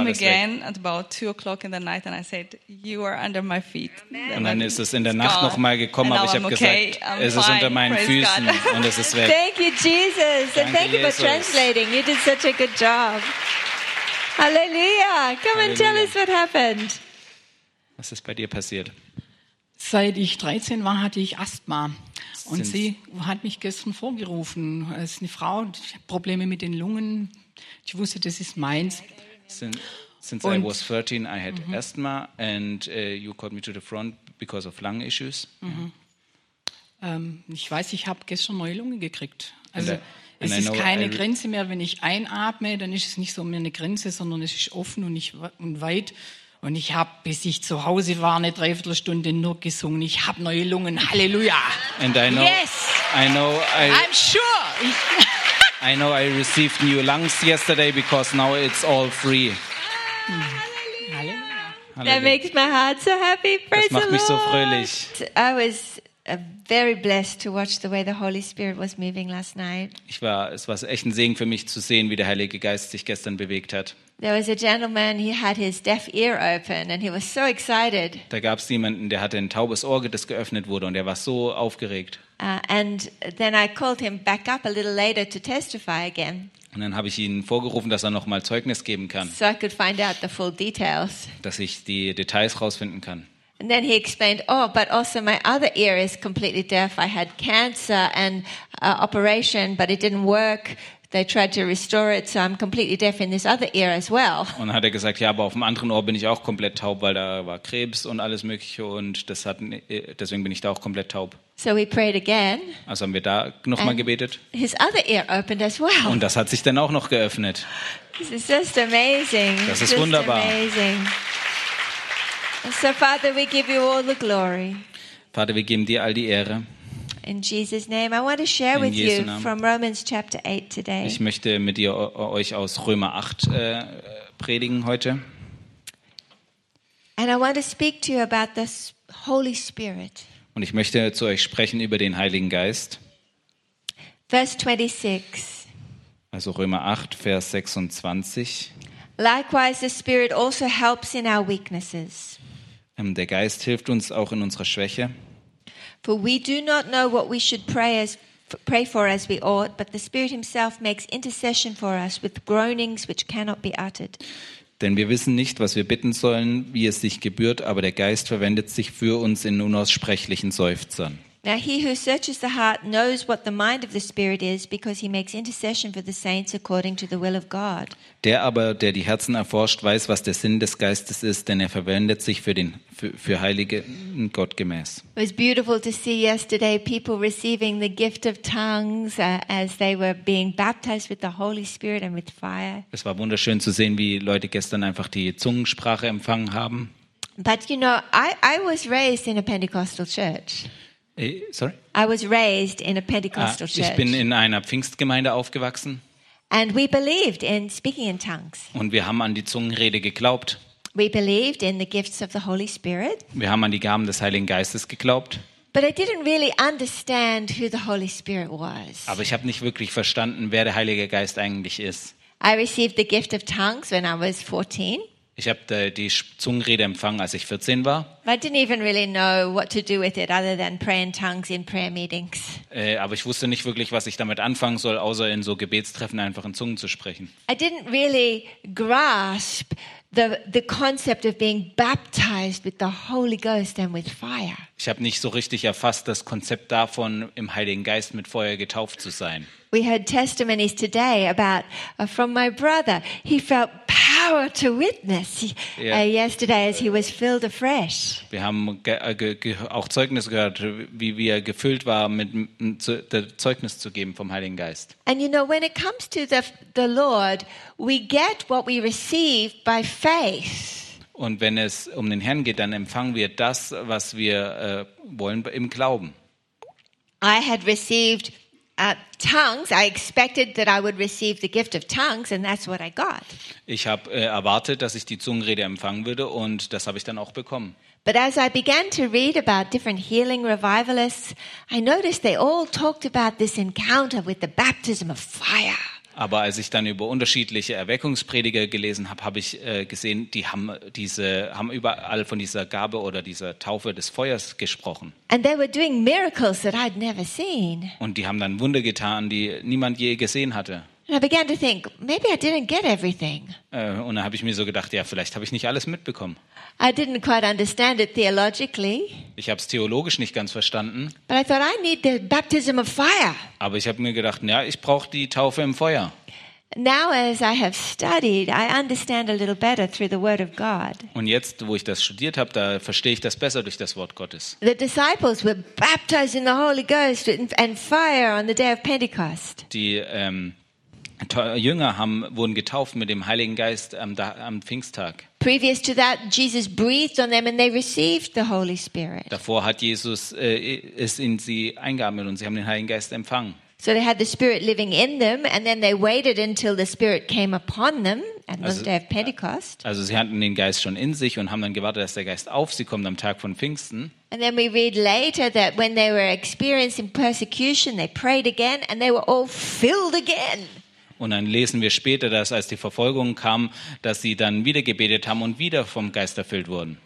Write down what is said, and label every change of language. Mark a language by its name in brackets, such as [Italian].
[German] alles weg. [English] And at about 2 o'clock in the night, and I said, "You are under my feet." [German] Und dann ist es in der Nacht nochmal gekommen, aber ich habe gesagt, es ist unter meinen Füßen, und es ist weg. [English] Thank you, Jesus, and thank you for translating. You did such a good job. Hallelujah! Come and tell us what happened. [German] Was ist bei dir passiert? Seit ich 13 war, hatte ich Asthma. Und sie hat mich gestern vorgerufen. Es ist eine Frau, die hat Probleme mit den Lungen. Ich wusste, das ist meins. [English] Since I was 13, I had asthma. And you called me to the front because of lung issues. [German] Ich weiß, ich habe gestern neue Lunge gekriegt. Also es ist keine Grenze mehr. Wenn ich einatme, dann ist es nicht so mehr eine Grenze, sondern es ist offen und weit. Und ich habe, bis ich zu Hause war, eine Dreiviertelstunde nur gesungen. Ich habe neue Lungen. Halleluja. [English] And I know, yes. I know. I'm sure. I know I received new lungs yesterday because now it's all free. Ah, Halleluja. That makes my heart so happy. Praise the Lord. [German] Das macht mich so fröhlich. [English] I was very blessed to watch the way the Holy Spirit was moving last night. [German] Es war echt ein Segen für mich zu sehen, wie der Heilige Geist sich gestern bewegt hat. [English] There was a gentleman, he had his deaf ear open and he was so excited. [German] Da gab's jemanden, der hatte ein taubes Ohr, das geöffnet wurde, und er war so aufgeregt. [English] And then I called him back up a little later to testify again. [German] Und dann habe ich ihn vorgerufen, dass er noch mal Zeugnis geben kann. [English] So I could find out the full details. [German] Dass ich die Details rausfinden kann. [English] And then he explained, oh, but also my other ear is completely deaf. I had cancer and operation, but it didn't work. They tried to restore it, so I'm completely deaf in this other ear as well. [German] Und dann hat er gesagt, ja, aber auf dem anderen Ohr bin ich auch komplett taub, weil da war Krebs und alles Mögliche, und deswegen bin ich da auch komplett taub. [English] So we prayed again. [German] Also haben wir da nochmal gebetet. [English] His other ear opened as well. [German] Und das hat sich dann auch noch geöffnet. [English] This is just amazing. [German] Das ist wunderbar. [English] Amazing. So Father, we give you all the glory. [German] Vater, wir geben dir all die Ehre. [English] In Jesus' name, I want to share with you from Romans chapter 8 today. [German] Ich möchte mit euch aus Römer 8 predigen heute. [English] And I want to speak to you about the Holy Spirit. [German] Und ich möchte zu euch sprechen über den Heiligen Geist. [English] Verse 26. [German] Also Römer 8, Vers 26. [English] Likewise, the Spirit also helps in our weaknesses. [German] Der Geist hilft uns auch in unserer Schwäche. [English] For we do not know what we should pray for as we ought, but the Spirit himself makes intercession for us with groanings which cannot be uttered. [German] Denn wir wissen nicht, was wir bitten sollen, wie es sich gebührt, aber der Geist verwendet sich für uns in unaussprechlichen Seufzern. [English] Now he who searches the heart knows what the mind of the Spirit is, because he makes intercession for the saints according to the will of God. [German] Der aber, der die Herzen erforscht, weiß, was der Sinn des Geistes ist, denn er verwendet sich für Heilige Gott gemäß. [English] It was beautiful to see yesterday people receiving the gift of tongues as they were being baptized with the Holy Spirit and with fire. [German] Es war wunderschön zu sehen, wie Leute gestern einfach die Zungensprache empfangen haben. [English] But you know, I was raised in a Pentecostal church. Sorry? I was raised in a Pentecostal church. [German] Ich bin in einer Pfingstgemeinde aufgewachsen. [English] And we believed in speaking in tongues. [German] Und wir haben an die Zungenrede geglaubt. [English] We believed in the gifts of the Holy Spirit. [German] Wir haben an die Gaben des Heiligen Geistes geglaubt. [English] But I didn't really understand who the Holy Spirit was. [German] Aber ich habe nicht wirklich verstanden, wer der Heilige Geist eigentlich ist. [English] I received the gift of tongues when I was 14. [German] Ich habe die Zungenrede empfangen, als ich 14 war. [English] I didn't even really know what to do with it other than pray in tongues in prayer meetings. [German] Aber ich wusste nicht wirklich, was ich damit anfangen soll, außer in so Gebetstreffen einfach in Zungen zu sprechen. [English] I didn't really grasp the concept of being baptized with the Holy Ghost and with fire. [German] Ich habe nicht so richtig erfasst das Konzept davon, im Heiligen Geist mit Feuer getauft zu sein. [English] We heard testimonies today about from my brother. He felt power to witness yesterday as he was filled afresh. [German] Wir haben auch Zeugnis gehört, wie er gefüllt war mit der Zeugnis zu geben vom Heiligen Geist. [English] And you know, when it comes to the Lord, we get what we receive by faith. [German] Und wenn es um den Herrn geht, dann empfangen wir das, was wir wollen im Glauben. [English] I had received tongues. I expected that I would receive the gift of tongues, and that's what I got. [German] Ich habe erwartet, dass ich die Zungenrede empfangen würde, und das habe ich dann auch bekommen. [English] But as I began to read about different healing revivalists, I noticed they all talked about this encounter with the baptism of fire. [German] Aber als ich dann über unterschiedliche Erweckungsprediger gelesen habe, habe ich gesehen, die haben überall von dieser Gabe oder dieser Taufe des Feuers gesprochen. [English] And they were doing miracles that I'd never seen. [German] Und die haben dann Wunder getan, die niemand je gesehen hatte. [English] And I began to think, maybe I didn't get everything. [German] Und dann habe ich mir so gedacht, ja, vielleicht habe ich nicht alles mitbekommen. [English] I didn't quite understand it theologically. [German] Ich habe es theologisch nicht ganz verstanden. [English] But I thought, I need the baptism of fire. [German] Aber ich habe mir gedacht, ja, ich brauche die Taufe im Feuer. [English] Now as I have studied, I understand a little better through the word of God. [German] Und jetzt, wo ich das studiert habe, da verstehe ich das besser durch das Wort Gottes. [English] The disciples were baptized in the Holy Ghost and fire on the day of Pentecost. [German] Jünger wurden getauft mit dem Heiligen Geist am Pfingsttag. [English] Previous to that, Jesus breathed on them and they received the Holy Spirit. [German] Davor hat Jesus es in sie eingeatmet und sie haben den Heiligen Geist empfangen. [English] So they had the Spirit living in them and then they waited until the Spirit came upon them at the day of Pentecost. [German] Also sie hatten den Geist schon in sich und haben dann gewartet, dass der Geist auf sie kommt am Tag von Pfingsten. [English] And then we read later that when they were experiencing persecution, they prayed again and they were all filled again. [German] Und dann lesen wir später, dass als die Verfolgung kam, dass sie dann wieder gebetet haben und wieder vom Geist erfüllt wurden.